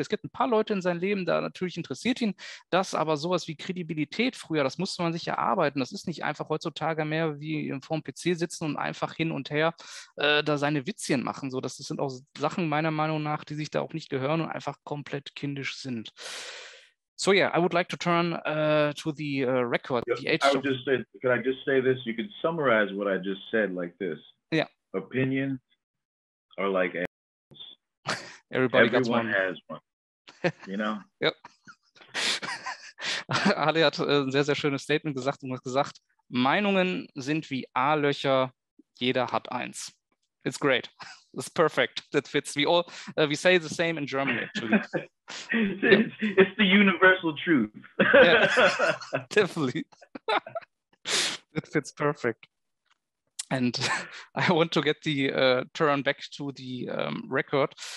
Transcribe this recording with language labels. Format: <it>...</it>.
<de>Es gibt ein paar Leute in seinem Leben, da natürlich interessiert ihn das, aber sowas wie Kredibilität früher, das musste man sich erarbeiten. Das ist nicht einfach heutzutage mehr wie vor dem PC sitzen und einfach hin und her da seine Witzchen machen. So, das sind auch Sachen meiner Meinung nach, die sich da auch nicht gehören und einfach komplett kindisch sind.</de> <en>So yeah, I would like to turn to the record. The Age of... Could I just say this? You could summarize what I just said like this. Yeah. Opinions are like animals. Everyone has one. You know? Yep.</en> <de>Harley hat ein sehr, sehr schönes Statement gesagt und hat gesagt, Meinungen sind wie A-Löcher, jeder hat eins.</de> <en>It's great. It's perfect. That fits. We say the same in Germany, actually. It's the universal truth. Yeah, definitely. It fits perfect. And I want to get the turn back to the record.</en>